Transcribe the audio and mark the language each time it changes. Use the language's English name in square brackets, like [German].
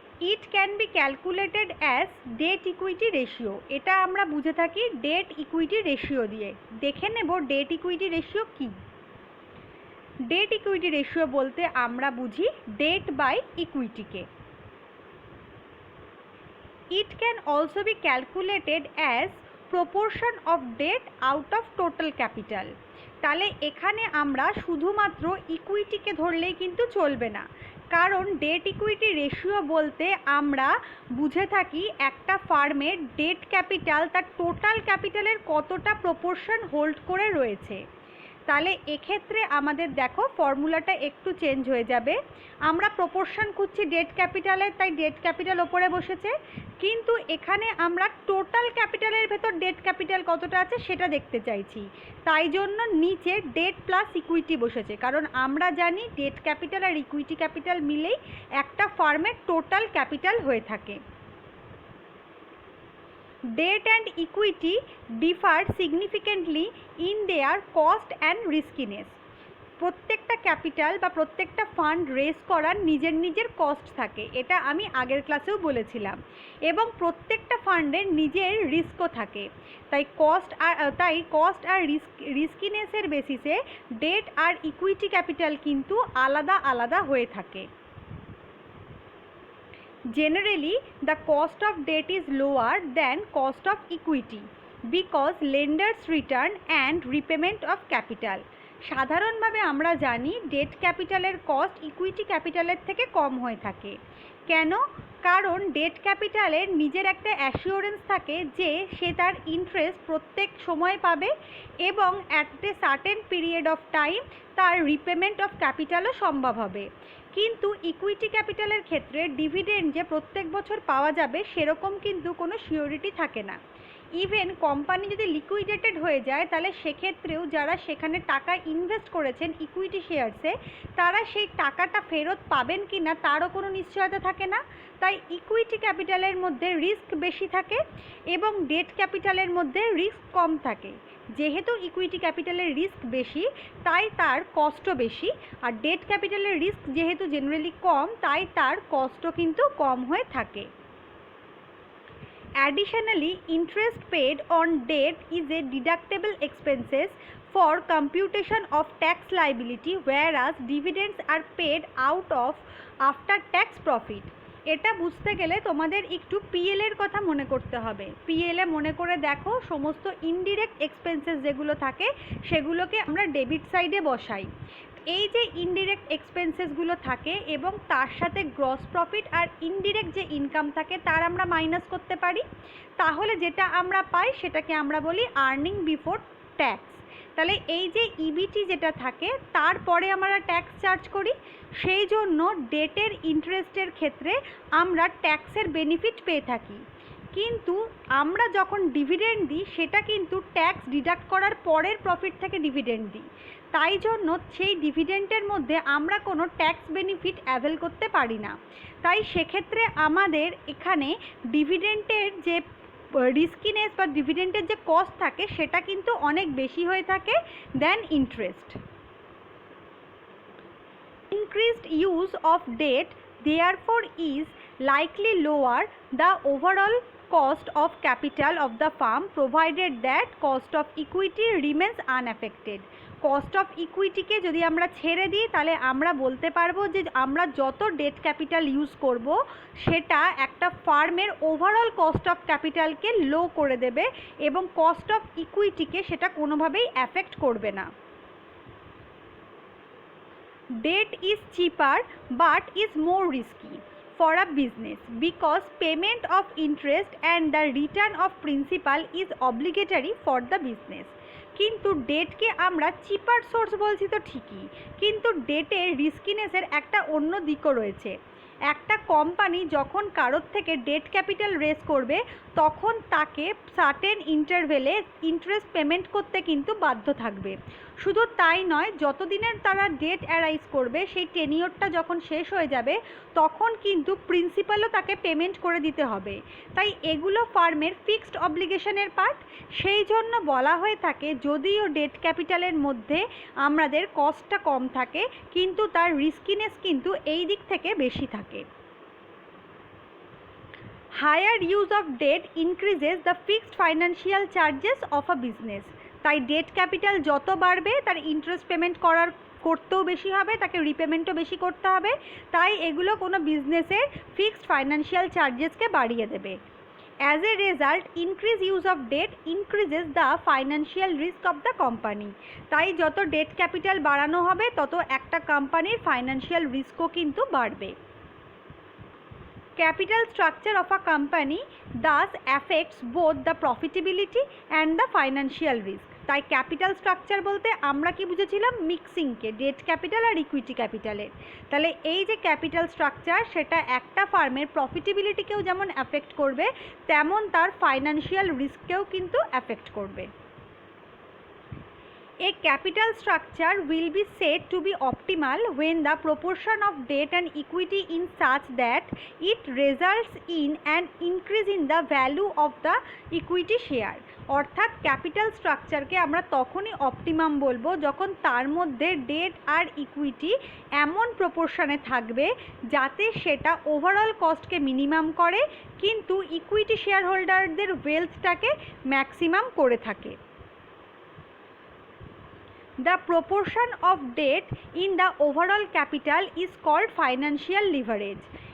[English] It can be calculated as debt equity ratio. [Bangla] এটা আমরা বুঝে থাকি ডেট ইকুইটি রেশিও দিয়ে। দেখে নেব ডেট ইকুইটি রেশিও কী। ডেট ইকুইটি রেশিও বলতে আমরা বুঝি date by ইকুইটিকে। [English] It can also be calculated as proportion of debt out of total capital। [Bangla] তাহলে এখানে আমরা শুধুমাত্র ইকুইটিকে ধরলেই কিন্তু চলবে না, কারণ ডেট ইকুইটি রেশিও বলতে আমরা বুঝে থাকি একটা ফার্মের ডেট ক্যাপিটাল তার টোটাল ক্যাপিটালের কতটা প্রপোর্শন হোল্ড করে রয়েছে। তাহলে এক্ষেত্রে আমাদের দেখো ফর্মুলাটা একটু চেঞ্জ হয়ে যাবে। আমরা প্রপোর্শন খুঁজছি ডেট ক্যাপিটালে, তাই ডেট ক্যাপিটাল ওপরে বসেছে, কিন্তু এখানে আমরা টোটাল ক্যাপিটালের ভেতর ডেট ক্যাপিটাল কতটা আছে সেটা দেখতে চাইছি, তাই জন্য নিচে ডেট প্লাস ইকুইটি বসেছে। কারণ আমরা জানি ডেট ক্যাপিটাল আর ইকুইটি ক্যাপিটাল মিলেই একটা ফার্মের টোটাল ক্যাপিটাল হয়ে থাকে। [English] Debt and equity differ significantly in their cost and riskiness। [Bangla] প্রত্যেকটা ক্যাপিটাল বা প্রত্যেকটা ফান্ড রেজ করার নিজের কস্ট থাকে, এটা আমি আগের ক্লাসেও বলেছিলাম, এবং প্রত্যেকটা ফান্ডের নিজের রিস্কও থাকে। তাই কস্ট আর রিস্কিনেসের বেসিসে ডেট আর ইকুইটি ক্যাপিটাল কিন্তু আলাদা হয়ে থাকে। [English] Generally, the cost of debt is lower than cost of equity because lenders return and repayment of capital। [Bangla] সাধারণভাবে আমরা জানি ডেট ক্যাপিটালের কস্ট ইকুইটি ক্যাপিটালের থেকে কম হয়ে থাকে। কেন? কারণ ডেট ক্যাপিটালের নিজের একটা অ্যাসিওরেন্স থাকে যে সে তার ইন্টারেস্ট প্রত্যেক সময় পাবে এবং [English] at a certain period of time [Bangla] তার রিপেমেন্ট অফ ক্যাপিটালও সম্ভব হবে। কিন্তু ইকুইটি ক্যাপিটালের ক্ষেত্রে ডিভিডেন্ড যে প্রত্যেক বছর পাওয়া যাবে সেরকম কিন্তু কোনো সিওরিটি থাকে না। ইভেন কোম্পানি যদি লিকুইডেটেড হয়ে যায় তাহলে সেক্ষেত্রেও যারা সেখানে টাকা ইনভেস্ট করেছেন ইকুইটি শেয়ারসে তারা সেই টাকাটা ফেরত পাবেন কি না তারও কোনো নিশ্চয়তা থাকে না। তাই ইকুইটি ক্যাপিটালের মধ্যে রিস্ক বেশি থাকে এবং ডেট ক্যাপিটালের মধ্যে রিস্ক কম থাকে। যেহেতু ইকুইটি ক্যাপিটালের রিস্ক বেশি তাই তার কস্টও বেশি, আর ডেট ক্যাপিটালের রিস্ক যেহেতু জেনারেলি কম তাই তার কস্টও কিন্তু কম হয়ে থাকে। [English] Additionally, interest paid on debt is a deductible expenses for computation of tax liability, whereas dividends are paid out of after tax profit. [Bangla] এটা বুঝতে গেলে তোমাদের একটু পিএল এর কথা মনে করতে হবে। পিএল এ মনে করে দেখো সমস্ত ইনডিরেক্ট এক্সপেন্সেস যেগুলো থাকে সেগুলোকে আমরা ডেবিট সাইডে বসাই। এই যে ইনডিরেক্ট এক্সপেন্সেসগুলো থাকে এবং তার সাথে গ্রস প্রফিট আর ইনডিরেক্ট যে ইনকাম থাকে তার আমরা মাইনাস করতে পারি, তাহলে যেটা আমরা পাই সেটাকে আমরা বলি আর্নিং বিফোর ট্যাক্স। তাহলে এই যে ইবিটি যেটা থাকে তারপরে আমরা ট্যাক্স চার্জ করি, সেই জন্য ডেটের ইন্টারেস্টের ক্ষেত্রে আমরা ট্যাক্সের বেনিফিট পেয়ে থাকি। কিন্তু আমরা যখন ডিভিডেন্ড দিই সেটা কিন্তু ট্যাক্স ডিডাক্ট করার পরের প্রফিট থেকে ডিভিডেন্ড দিই, তাই জন্য সেই ডিভিডেন্ডের মধ্যে আমরা কোনো ট্যাক্স বেনিফিট অ্যাভেল করতে পারি না। তাই সেক্ষেত্রে আমাদের এখানে ডিভিডেন্ডের যে রিস্কিনেস বা ডিভিডেন্ডের যে কস্ট থাকে সেটা কিন্তু অনেক বেশি হয়ে থাকে দেন interest. [English] Increased use of debt therefore is likely lower the overall cost of capital of the firm, provided that cost of equity remains unaffected. [Bangla] Cost of ইকুইটিকে যদি আমরা ছেড়ে দিই তাহলে আমরা বলতে পারবো যে আমরা যত ডেট ক্যাপিটাল ইউজ করব সেটা একটা ফার্মের ওভারঅল কস্ট অফ ক্যাপিটালকে লো করে দেবে এবং কস্ট অফ ইকুইটিকে সেটা কোনোভাবেই অ্যাফেক্ট করবে না। [English] Debt is cheaper but is more risky for a business because payment of interest and the return of principal is obligatory for the business. [Bangla] কিন্তু ডেটকে আমরা চিপার সোর্স বলছি তো ঠিকই, কিন্তু ডেটের রিস্কিনেসের একটা অন্য দিকও রয়েছে। একটা কোম্পানি যখন কারোর থেকে ডেট ক্যাপিটাল রেজ করবে তখন তাকে সার্টেন ইন্টারভেলে ইন্টারেস্ট পেমেন্ট করতে কিন্তু বাধ্য থাকবে। শুধু তাই নয়, যতদিনের তারা ডেট অ্যারাইজ করবে সেই টেনিওরটা যখন শেষ হয়ে যাবে তখন কিন্তু প্রিন্সিপালও তাকে পেমেন্ট করে দিতে হবে। তাই এগুলো ফার্মের ফিক্সড অব্লিগেশনের পার্ট, সেই জন্য বলা হয়ে থাকে যদিও ডেট ক্যাপিটালের মধ্যে আমাদের কস্টটা কম থাকে কিন্তু তার রিস্কিনেস কিন্তু এই দিক থেকে বেশি থাকে। [English] Higher use of debt increases the fixed financial charges of a business. [Bangla] তাই ডেট ক্যাপিটাল যত বাড়বে তার ইন্টারেস্ট পেমেন্ট করতেও বেশি হবে, তাকে রিপেমেন্টও বেশি করতে হবে, তাই এগুলো কোনো বিজনেসের ফিক্সড ফাইন্যান্সিয়াল চার্জেসকে বাড়িয়ে দেবে। [English] As a result, increased use of debt increases the financial risk of the company. [Bangla] তাই যত ডেট ক্যাপিটাল বাড়ানো হবে তত একটা কোম্পানির ফাইন্যান্সিয়াল রিস্কও কিন্তু বাড়বে। [English] Capital structure of a company thus affects both the profitability and the financial risk. [Bangla] তাই ক্যাপিটাল স্ট্রাকচার বলতে আমরা কি বুঝেছিলাম? মিক্সিংকে, ডেট ক্যাপিটাল আর ইকুইটি ক্যাপিটালের। তাহলে এই যে ক্যাপিটাল স্ট্রাকচার সেটা একটা ফার্মের প্রফিটেবিলিটিকেও যেমন অ্যাফেক্ট করবে তেমন তার ফাইন্যান্সিয়াল রিস্ককেও কিন্তু অ্যাফেক্ট করবে। [English] A capital structure will be said to be optimal when the proportion of debt and equity is such that it results in an increase in the value of the equity share. [Bangla] অর্থাৎ capital স্ট্রাকচারকে আমরা তখনই optimum বলবো যখন তার মধ্যে date আর equity এমন প্রপোর্শনে থাকবে যাতে সেটা ওভারঅল কস্টকে মিনিমাম করে কিন্তু ইকুইটি শেয়ার হোল্ডারদের ওয়েলথটাকে ম্যাক্সিমাম করে থাকে। [English] The proportion of debt in the overall capital is called financial leverage.